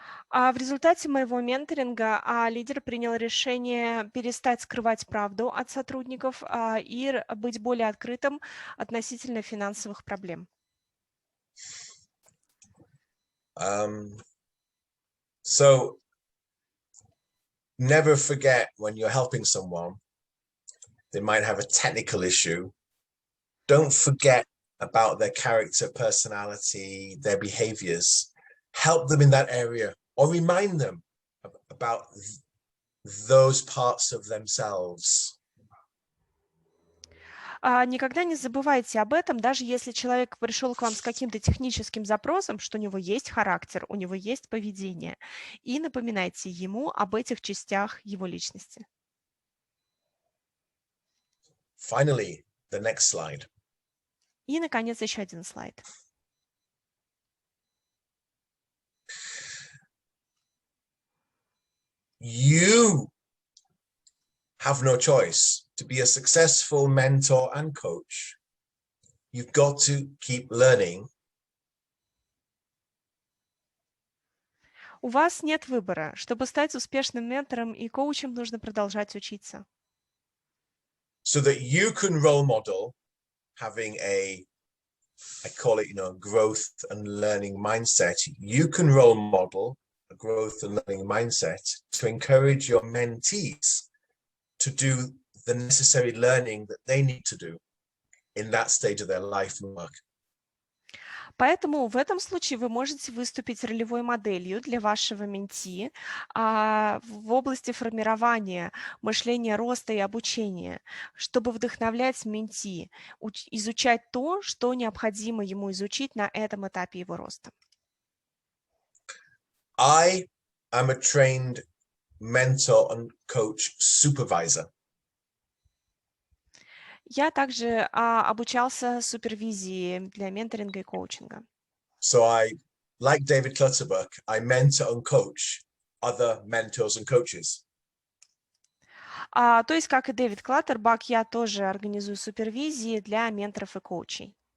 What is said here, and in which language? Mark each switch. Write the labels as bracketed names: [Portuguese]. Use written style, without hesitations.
[Russian] В результате моего менторинга лидер принял решение перестать скрывать правду от сотрудников и быть более открытым относительно финансовых проблем. [English] So never forget when you're helping someone, they might have a technical issue. Don't forget about their character, personality, their behaviors. Help them in that area or remind them about those parts of themselves. [Russian] Никогда не забывайте об этом, даже если человек пришел к вам с каким-то техническим запросом, что у него есть характер, у него есть поведение, и напоминайте ему об этих частях его личности. [English] Finally, the next slide. [Russian] И, наконец, еще один слайд. [English] You have no choice. To be a successful mentor and coach, you've got to keep learning. [Russian] У вас нет выбора. Чтобы стать успешным ментором и коучем, нужно продолжать учиться. [English] So that you can role model having I call it, growth and learning mindset. You can role model a growth and learning mindset to encourage your mentees to do the necessary learning that they need to do in that stage of their life and work. [Russian] Поэтому в этом случае вы можете выступить ролевой моделью для вашего менти в области формирования мышления роста и обучения, чтобы вдохновлять менти, изучать то, что необходимо ему изучить на этом этапе его роста. [English] I am a trained mentor and coach supervisor. [Russian] Я также обучался супервизии для менторинга и коучинга. [English] So like David Clutterbuck, I mentor and coach other mentors and coaches. [Russian] То есть, как и Дэвид Клаттербак, я тоже организую супервизии для менторов и коучей.